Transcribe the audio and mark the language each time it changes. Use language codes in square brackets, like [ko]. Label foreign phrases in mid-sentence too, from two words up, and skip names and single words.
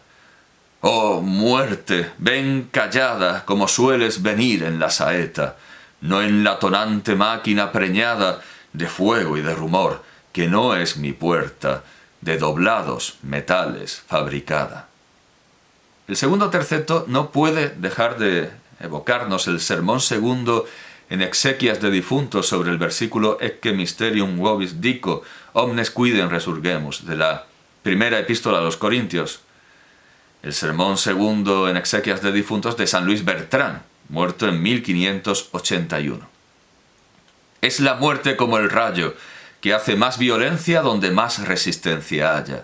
[es] Oh, muerte, ven callada, como sueles venir en la saeta, no en la tonante máquina preñada de fuego y de rumor, que no es mi puerta, de doblados metales fabricada. El segundo terceto no puede dejar de evocarnos el sermón segundo en exequias de difuntos sobre el versículo [la] Ecce mysterium vobis dico, omnes quidem resurgemus, [es] de la primera epístola a los Corintios. El sermón segundo en exequias de difuntos de San Luis Bertrán, muerto en 1581. Es la muerte como el rayo, que hace más violencia donde más resistencia haya.